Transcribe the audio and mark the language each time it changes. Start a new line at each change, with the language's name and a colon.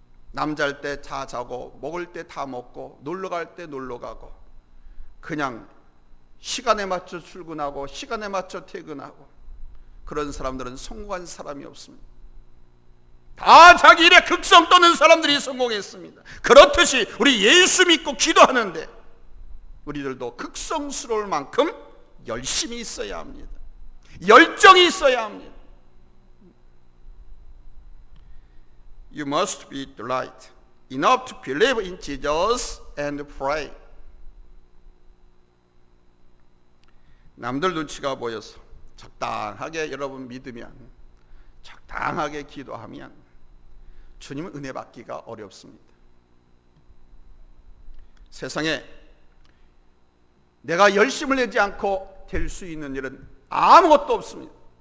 Korean: 남잘 때 다 자고, 먹을 때 다 먹고, 놀러 갈 때 놀러 가고, 그냥 시간에 맞춰 출근하고 시간에 맞춰 퇴근하고, 그런 사람들은 성공한 사람이 없습니다. 다 자기 일에 극성 떠는 사람들이 성공했습니다. 그렇듯이 우리 예수 믿고 기도하는데 우리들도 극성스러울 만큼 열심히 있어야 합니다. 열정이 있어야 합니다.
English: You must be delight enough to believe in Jesus and pray.
Korean: 남들 눈치가 보여서 적당하게 여러분 믿으면, 적당하게 기도하면 주님은 은혜 받기가 어렵습니다. 세상에 내가 열심을 내지 않고 될 수 있는 일은 아무것도 없습니다.